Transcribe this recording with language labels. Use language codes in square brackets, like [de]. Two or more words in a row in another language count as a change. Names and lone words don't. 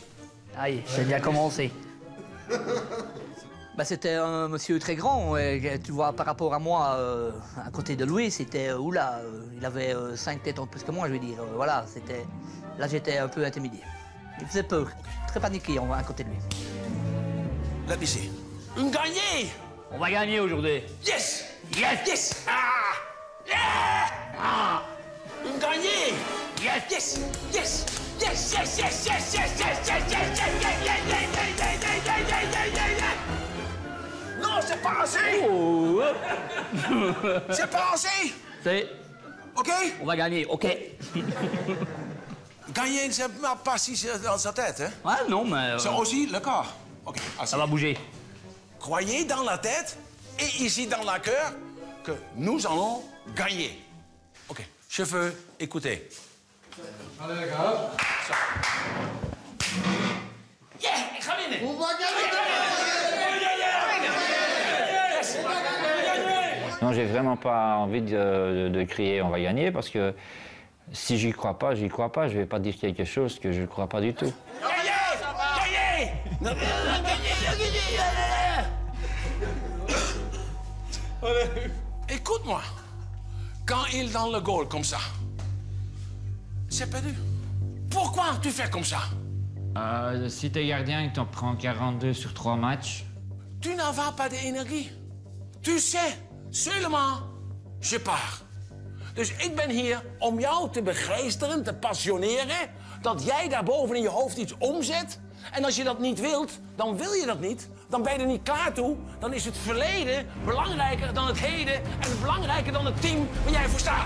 [fr] Aïe, c'est bien commencé. Bah, c'était un monsieur très grand, et, tu vois, par rapport à moi, à côté de lui, c'était, oula, il avait 5 têtes en plus que moi, je veux dire, voilà, c'était... Là, j'étais un peu intimidé. Il faisait peur, très paniqué à côté de lui. [en] Let me see. [fr] Une gagnée! On va gagner aujourd'hui. [en] Yes! Yes! Yes! Ah! Yeah! Ah! Une gagnée! Yes! Yes! Yes! Yes! Yes! Yes! Yes! Yes! Yes! Yes! Yes! [fr] Non, c'est pas assez! Oh. C'est pas assez! C'est... OK? On va gagner, OK. Gagner, c'est pas si dans sa tête, hein? Ouais, non, mais... C'est aussi le corps. OK, ça va bouger. Croyez dans la tête et ici dans le cœur que nous allons gagner. OK, cheveux, écoutez. Allez, les gars. [nl] Yeah, ik ga winnen. [fr] On va gagner. Non, j'ai vraiment pas envie de crier on va gagner parce que si j'y crois pas, j'y crois pas. Je vais pas dire quelque chose que je ne crois pas du tout. Gagner! Écoute-moi. Quand il dans le goal comme ça, c'est perdu. Pourquoi tu fais comme ça? Si t'es gardien et t'en prends 42 sur 3 matchs. Tu n'as pas d'énergie. Tu sais, seulement, je pars. [nl] Dus ik ben hier om jou te begeesteren, te passioneren, dat jij daar boven in je hoofd iets omzet. En als je dat niet wilt, dan wil je dat niet. Dan ben je er niet klaar toe. Dan is het verleden belangrijker dan het heden en belangrijker dan het team waar jij voor staat.